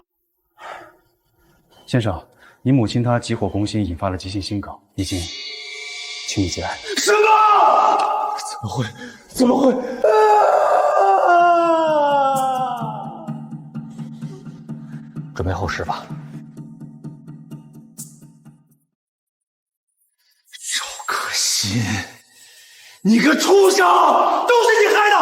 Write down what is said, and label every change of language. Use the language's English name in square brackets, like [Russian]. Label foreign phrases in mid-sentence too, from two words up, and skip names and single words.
[Chinese] 先生，你母親她急火攻心，引發了急性心梗，已經，請你節哀。什麼？怎麼會？準備後事吧。趙可心，你個畜生，都是你害的！